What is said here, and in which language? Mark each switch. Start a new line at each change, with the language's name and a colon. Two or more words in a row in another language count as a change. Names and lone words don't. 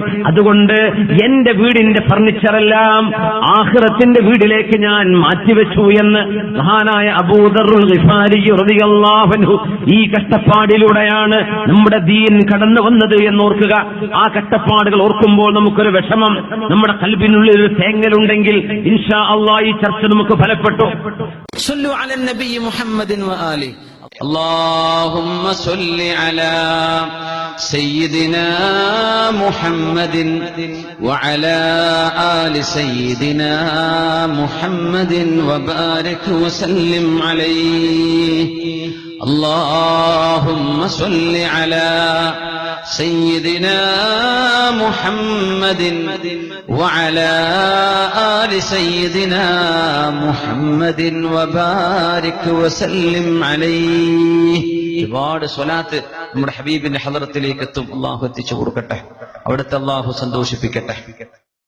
Malayalam: അതുകൊണ്ട് എന്റെ വീടിന്റെ ഫർണിച്ചറെല്ലാം ആഖിറത്തിന്റെ വീടിലേക്ക് ഞാൻ മാറ്റിവെച്ചു എന്ന് മഹാനായ അബൂദറുൽ ഗിഫാരി
Arabic: رضي الله عنه
Malayalam: ഈ കഷ്ടപ്പാടിലൂടെയാണ് നമ്മുടെ ദീൻ കടന്നു വന്നത് എന്നോർക്കുക. ആ കഷ്ടപ്പാടുകൾ ഓർക്കുമ്പോൾ നമുക്കൊരു വിഷമം, നമ്മുടെ ഖൽബിനുള്ളിൽ ഒരു തേങ്ങലുണ്ടെങ്കിൽ
Arabic: إن شاء الله
Malayalam: ഈ ചർച്ച നമുക്ക് ഫലപ്പെട്ടു.
Arabic: صلوا على النبي محمد وآله. اللهم صل على سيدنا محمد وعلى آل سيدنا محمد وبارك وسلم عليه. اللهم صل على سيدنا محمد وعلى آل سيدنا محمد وبارك وسلم عليه.
Malayalam: ഒരുപാട് സ്വലാത്ത് നമ്മുടെ ഹബീബിന്റെ ഹളറത്തിലേക്ക് എത്തും. അല്ലാഹു എത്തിച്ചു കൊടുക്കട്ടെ, അവിടുത്തെ അല്ലാഹു സന്തോഷിപ്പിക്കട്ടെ.